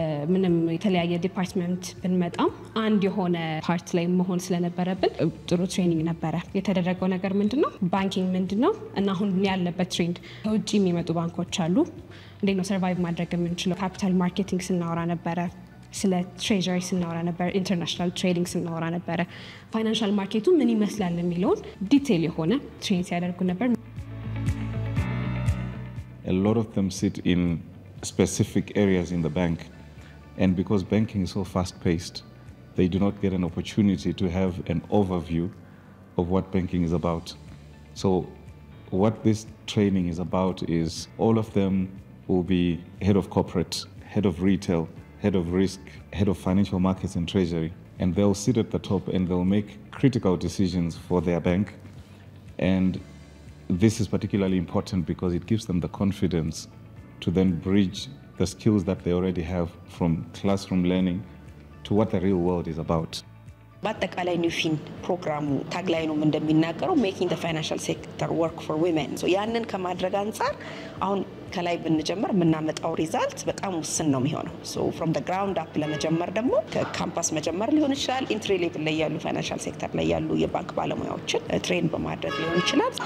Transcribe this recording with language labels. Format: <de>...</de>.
<am>ምንም የተለያየ ዲፓርትመንት ብንመጣም አንድ የሆነ ፓርት ላይ መሆን ስለነበረብን ጥሩ ትሬኒንግ ነበረ የተደረገው ነገር ምንድነው ባንኪንግ ምንድነው እና አሁን ያለበት ትሬንድ ከውጭ የሚመጡ ባንኮች አሉ እንዴት ነው ሰርቫይቭ ማድረግ የምንችለው ካፒታል ማርኬቲንግ ስናወራ ነበረ ስለ ትሬጀሪ ስናወራ ነበር ኢንተርናሽናል ትሬዲንግ ስናወራ ነበረ ፋይናንሻል ማርኬቱ ምን ይመስላል የሚለውን ዲቴል የሆነ ትሬን ሲያደርጉ ነበር</am> <en>A lot of them sit in specific areas in the bank and because banking is so fast-paced they do not get an opportunity to have an overview of what banking is about so what this training is about is all of them will be head of corporate head of retail head of risk, head of financial markets and treasury. And they'll sit at the top and they'll make critical decisions for their bank. And this is particularly important because it gives them the confidence to then bridge the skills that they already have from classroom learning to what the real world is about.</en> <am>በአጠቃላይ ኒውፊን ፕሮግራሙ ታግላይኑም እንደሚናገረው</am> <en>making the financial sector work for women</en> <am>so ያንን ከማድረግ አንፃር አሁን ከላይ ብንጀምር ምናመጣው ሪዛልት በጣም ውስን ነው የሚሆነው so</am> <en>from the ground up</en> <am>ለመጀመር ደግሞ ከካምፓስ መጀመር ሊሆን ይችላል ኢንትሪ ሌቭል ላይ ያሉ ፋይናንሻል ሴክተር ላይ ያሉ የባንክ ባለሙያዎችን ትሬን በማድረግ ሊሆን ይችላል</am>